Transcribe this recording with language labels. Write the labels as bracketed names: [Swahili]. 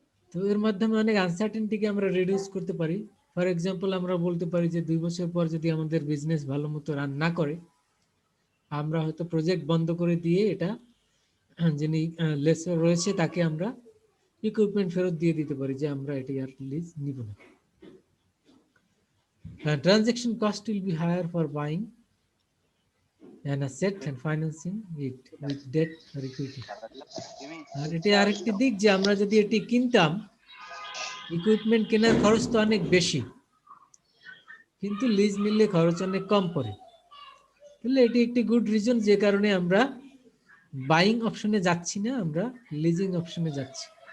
[Bangla] তো এর মাধ্যমে অনেক আনসার্টেনটিকে আমরা রিডিউস করতে পারি। ফর এক্সাম্পল, আমরা বলতে পারি যে 2 বছর পর যদি আমাদের বিজনেস ভালো মতো রান না করে, আমরা হয়তো প্রজেক্ট বন্ধ করে দিয়ে এটা যিনি লেসর রয়েছে তাকে আমরা ইকুইপমেন্ট ফেরত দিয়ে দিতে পারি, যে আমরা এটা আর লিজ নিব না। [English] Transaction cost will be higher for buying an asset and financing it with debt or equity. [Bangla] আর এটা আরেকটি দিক, যে আমরা যদি এটি কিনতাম, ইকুইপমেন্ট কেনার খরচ তো অনেক বেশি, কিন্তু লিজ নিলে খরচ অনেক কম পড়ে। তাহলে এটি একটি গুড রিজন, যে কারণে আমরা বাইং অপশনে যাচ্ছি না, আমরা লিজিং অপশনে যাচ্ছি।